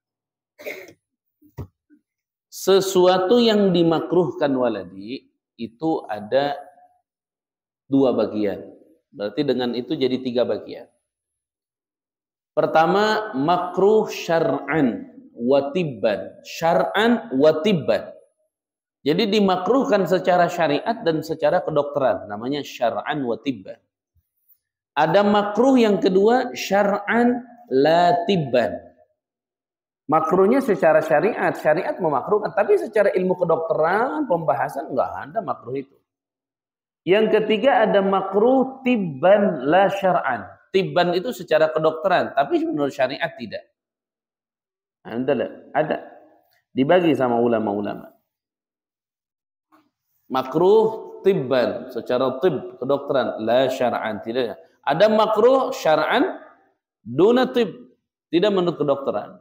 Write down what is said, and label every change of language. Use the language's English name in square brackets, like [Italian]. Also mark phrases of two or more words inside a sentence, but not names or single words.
[Indonesian] Sesuatu yang dimakruhkan waladi itu ada dua bagian. Berarti dengan itu jadi tiga bagian. Pertama, makruh [Arabic] شرعا وطبا. شرعا وطبا. [Indonesian] Jadi dimakruhkan secara syariat dan secara kedokteran. Namanya [Arabic] شرعا وطبا. [Indonesian] Ada makruh yang kedua, [Arabic] شرعا لا طبا. [Indonesian] Makruhnya secara syariat. Syariat memakruhkan. Tapi secara ilmu kedokteran, pembahasan, enggak ada makruh itu. Yang ketiga ada makruh [Arabic] طبا لا شرعا. [Indonesian] Tibban itu secara kedokteran, tapi menurut syariat tidak. Ada. Dibagi sama ulama-ulama. Makruh tibban secara tib, kedokteran, [Arabic] لا شرعا, [Indonesian] tidak. Ada makruh [Arabic] شرعا دون طب, [Indonesian] tidak menurut kedokteran.